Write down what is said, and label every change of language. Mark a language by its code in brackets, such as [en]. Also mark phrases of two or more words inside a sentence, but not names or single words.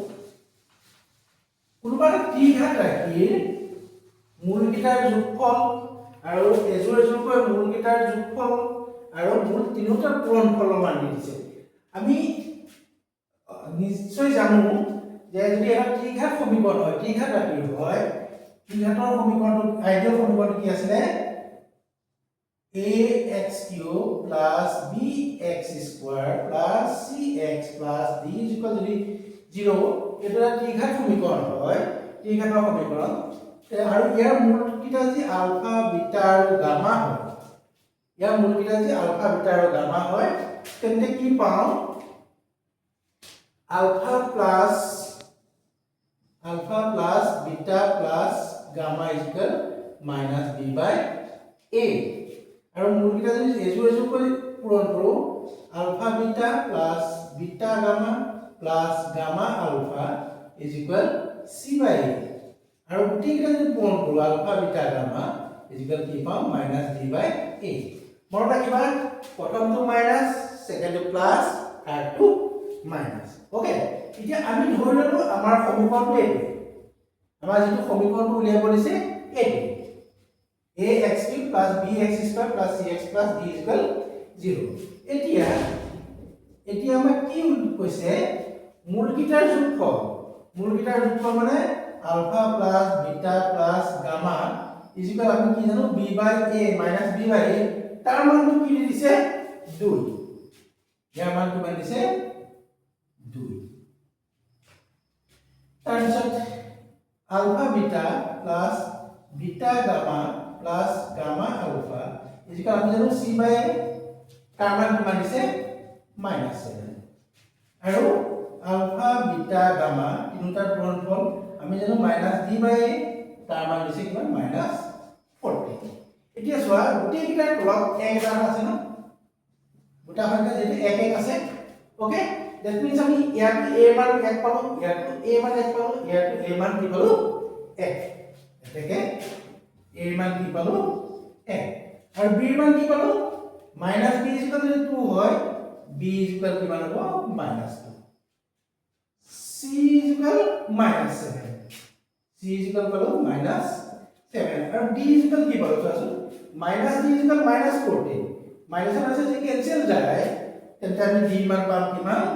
[as] কোনোবা ত্ৰিঘাত ৰাখি মূলকেইটাৰ যোগফল আৰু এজোৰ এজোৰকৈ মূলকেইটাৰ যোগফল আৰু মূল তিনিটা পূৰণফলৰ মান দিছে আমি নিশ্চয় জানো যে যদি এটা ত্ৰিঘাত সমীকৰণ হয় ত্ৰিঘাত ৰাশি হয় ত্ৰিঘাতৰ সমীকৰণটো আইডিয়েল সমীকৰণটো কি আছিল ax³ + bx² + cx + d যদি 0 এটা ত্ৰিঘাত সমীকৰণ হয় ত্ৰিঘাতৰ সমীকৰণ আৰু ইয়াৰ মূলকেইটা যে [en] alpha beta [as] আৰু গামা হয় ইয়াৰ মূলকেইটা যে [en] alpha beta [as] আৰু গামা হয় তেন্তে কি পাওঁ [en] alpha plus beta plus gamma [as] - b বাই a আৰু মূলকেইটা যদি এজোৰ এজোৰ কৰি পূৰণ কৰো [en] alpha beta plus beta gamma plus gamma alpha [as] c বাই a আৰু গোটেইকেইটা যদি পূৰণ কৰো [en] alpha beta gamma [as] কি পাম -d বাই a মনত ৰাখিবা প্ৰথমটো মাইনাস সেকেন্ডটো প্লাস থাৰ্ডটো [en] minus okay [as] এতিয়া আমি ধৰি ললো আমাৰ সমীকৰণটো এইটো আমাৰ যেটো সমীকৰণটো উলিয়াব দিছে এইটো ax³ + bx² + cx + d 0 এতিয়া আমাৰ কি কৈছে মূলকেইটাৰ যোগফল মানে [en] alpha plus beta plus gamma [as] আমি কি জানো b বাই a - b বাই a তাৰ মানটো কি দিছে 2 ইয়াৰ মান কিমান দিছে 2 তাৰ পিছত [en] alpha beta plus beta gamma plus gamma alpha [as] আমি জানো c বাই a তাৰ মান কিমান দিছে -7 আৰু [en] alpha beta gamma [as] তিনিটাৰ পূৰণফল আমি জানো -d বাই a তাৰ মান দিছে কিমান -40 এতিয়া চোৱা গোটেইকেইটাৰ তলত এক এটা আছে ন গোটা সংখ্যা যেটো এক এক আছে [en] okay that means [as] আমি ইয়াত a মান 1 পালো ইয়াত a মান 1 পালো ইয়াত a মান কি পালো 1 এটাকে a মান কি পালো 1 আৰু b মান কি পালো -b যদি 2 হয় b কিমান হ'ব -2 c -7 c পালো -7 আৰু d কি পালো চোৱাচোন -d -14 মাইনাস আছে যে ক্যান্সেল যায় তেন্তে আমি d মান পাম কিমান